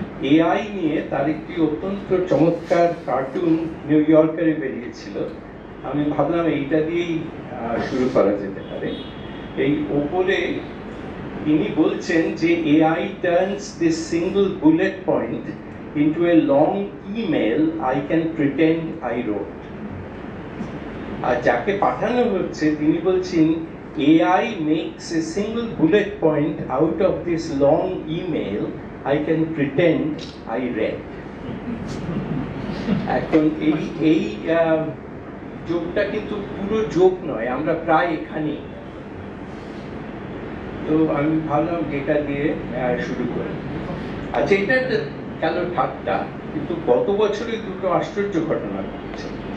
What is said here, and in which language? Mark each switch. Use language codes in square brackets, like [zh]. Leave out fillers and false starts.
[bn] AI নিয়ে তার একটি অত্যন্ত চমৎকার কার্টুন নিউ ইয়র্কারে বেরিয়েছিল। আমি ভাবলাম এইটা দিয়েই শুরু করা যেতে পারে। এই ওপরে তিনি বলছেন যে [en] AI turns this single bullet point into a long email I can pretend I wrote. [bn] আর যাকে পাঠানো হচ্ছে তিনি বলছেন [en] AI makes a single bullet point out of this long email I can pretend I read. [bn] এখন এই যোগটা কিন্তু পুরো যোগ নয়, আমরা প্রায় এখানে। তো আমি ভাবলাম যেটা দিয়ে শুরু করি। আচ্ছা, এটা কেন ঠাট্টা, কিন্তু গত বছরে দুটো আশ্চর্য ঘটনা ঘটেছে।